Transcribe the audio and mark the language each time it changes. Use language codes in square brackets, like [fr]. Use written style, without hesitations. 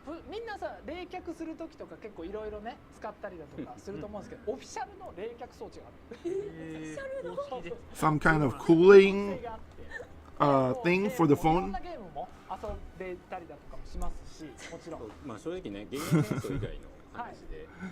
[ja] みんなさ冷却するときとか結構いろいろね使ったりだとかすると思うんですけど、オフィシャルの冷却装置がある。 [en] Some kind of cooling thing for the phone. [ja] いろんなゲームも遊べたりだとかもしますし、もちろん。まあ正直ね、ゲーム戦争以外の話で。